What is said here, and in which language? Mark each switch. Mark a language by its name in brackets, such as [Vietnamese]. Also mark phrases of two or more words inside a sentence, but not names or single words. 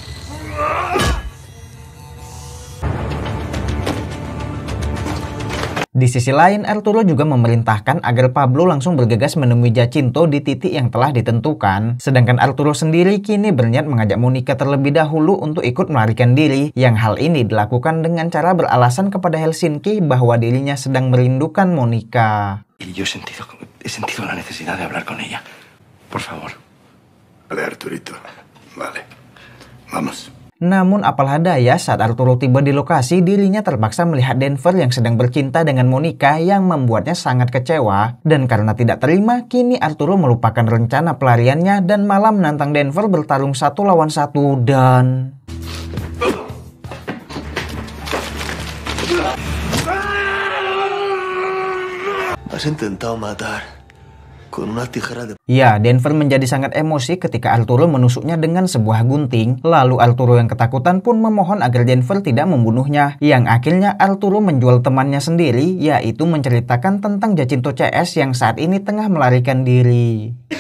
[Indonesian] Di sisi lain, Arturo juga memerintahkan agar Pablo langsung bergegas menemui Jacinto di titik yang telah ditentukan. Sedangkan Arturo sendiri kini berniat mengajak Monica terlebih dahulu untuk ikut melarikan diri. Yang hal ini dilakukan dengan cara beralasan kepada Helsinki bahwa dirinya sedang merindukan Monica. [Spanish] Yo he sentido la necesidad de hablar con ella. Por favor. Vale, Arturito. Vale. Vamos. [Indonesian] Namun apalah daya, saat Arturo tiba di lokasi, dirinya terpaksa melihat Denver yang sedang bercinta dengan Monica yang membuatnya sangat kecewa. Dan karena tidak terima, kini Arturo melupakan rencana pelariannya dan malah menantang Denver bertarung 1 lawan 1 dan... [Spanish] Has intentado matar. [Indonesian] Ya, Denver menjadi sangat emosi ketika Arturo menusuknya dengan sebuah gunting. Lalu Arturo yang ketakutan pun memohon agar Denver tidak membunuhnya. Yang akhirnya Arturo menjual temannya sendiri, yaitu menceritakan tentang Jacinto CS yang saat ini tengah melarikan diri.